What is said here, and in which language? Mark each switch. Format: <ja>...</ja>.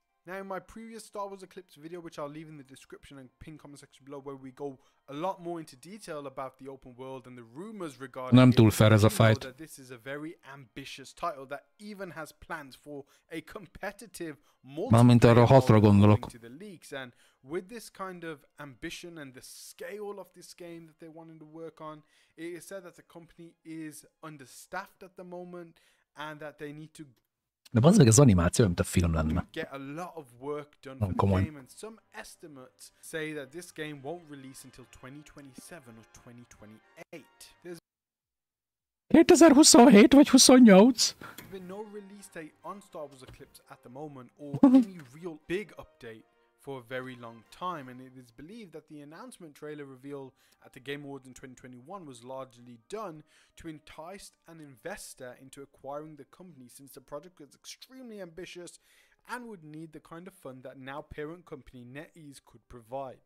<en>Now, in my previous Star Wars Eclipse video, which I'll leave in the description and pin comment section below, where we go a lot more into detail about the open world and the rumors regarding that this is a very ambitious title that even has plans for a competitive multiplayer to the leaks. And with this kind of ambition and the scale of this game that they wanted to work on, it is said that the company is understaffed at the moment and that they need to</en> <hu>de az meg az animáció, mint a film lenne.</hu> <en>Get a lot of work done for the game, and some estimates say that this game won't release until 2027 or 2028. There's</en> <hu>2027 vagy 28?</hu> <en>been no release date on Star Wars Eclipse at the moment, or any real big update for a very long time, and it is believed that the announcement trailer reveal at the Game Awards in 2021 was largely done to entice an investor into acquiring the company, since the project was extremely ambitious and would need the kind of fund that now parent company NetEase could provide.</en>